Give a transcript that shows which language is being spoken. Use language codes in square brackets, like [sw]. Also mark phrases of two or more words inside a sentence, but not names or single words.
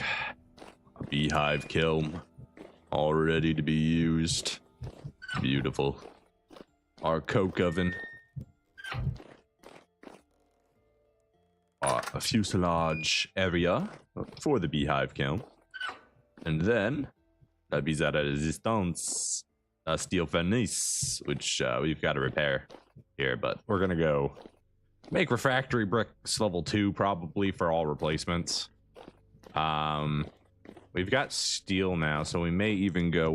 [en] A beehive kiln, all ready to be used. Beautiful. Our coke oven. A fuselage area for the beehive kiln. And then, [fr] la vis à la resistance. [en] Steel furnace, which we've got to repair here, but we're gonna go make refractory bricks level 2 probably for all replacements. We've got steel now, so we may even go.